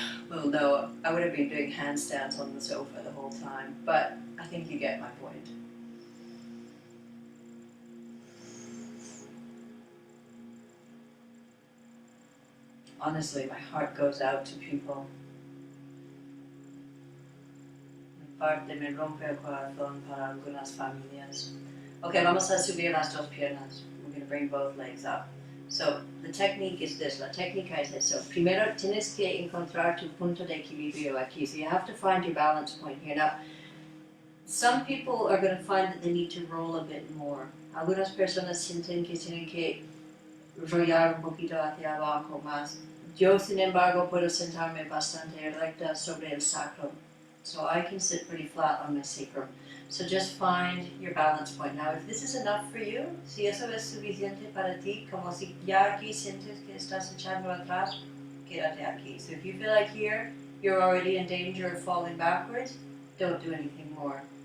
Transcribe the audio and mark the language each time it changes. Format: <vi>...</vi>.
<en>Well, no, I would have been doing handstands on the sofa the whole time, but I think you get my point. Honestly, my heart goes out to people.</en> <es>Mi parte me rompe el corazón para algunas familias. Okay, vamos a subir las dos piernas.</es> <en>We're going to bring both legs up. So, the technique is this.</en> <es>La técnica es eso. Primero, tienes que encontrar tu punto de equilibrio aquí.</es> <en>So you have to find your balance point here. Now, some people are going to find that they need to roll a bit more.</en> <es>Algunas personas sienten que tienen que rollar un poquito hacia abajo más. Yo, sin embargo, puedo sentarme bastante recta sobre el sacrum.</es> <en>So I can sit pretty flat on my sacrum. So just find your balance point. Now, if this is enough for you,</en> <es>si eso es suficiente para ti, como si ya aquí sientes que estás echando atrás, quédate aquí.</es> <en>So if you feel like here, you're already in danger of falling backwards, don't do anything more.</en>